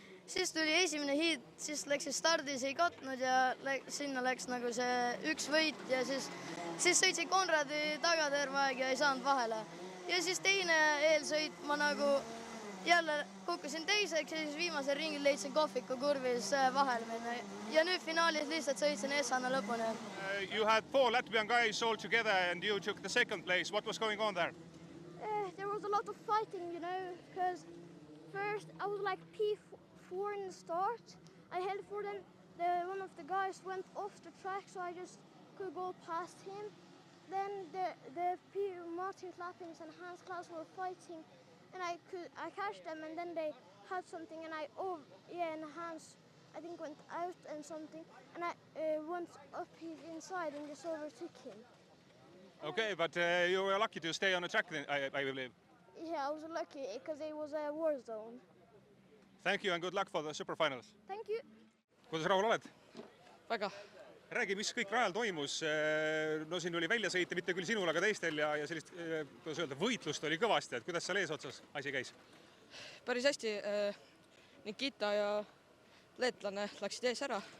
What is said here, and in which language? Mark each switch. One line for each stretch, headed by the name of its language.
Estonian: Siis tuli esimene hiid, siis läks stardis ei katnud ja sinna läks nagu see üks võit ja siis sõitsin Konradi taga terve aeg ja ei saanud vahele. Ja siis teine eelsõit ma nagu jälle kukkusin teiseks ja siis viimasel ringil leidsin kohviku kurvis vahel minna. Ja nüüd finaalis lihtsalt sõitsin Essana lõpuni.
English: You had 4 Latvian guys all together and you took the second place. What was going on there? There was a lot of fighting, you know, because first I was like P4 in the start. I held for them. One of the guys went off the track, so I just could go past him. Then the Martin Clappings and Hans Klaus were fighting, and I catched them, and then they had something, and and Hans I think went out and something, and I went up his inside and just overtook him. Okay, but you were lucky to stay on the track, I believe. Yeah, I was lucky because it was a war zone. Thank you and good luck for the superfinals. Thank you.
Estonian: Kuidas rahul oled? Väga. Räägi, mis kõik rajal toimus. No siin oli välja sõita, mitte küll sinul, aga teistel ja sellist, kuidas öelda, võitlust oli kõvasti. Et kuidas seal ees otsas asi käis? Päris hästi. Nikita ja leetlane läksid ees ära.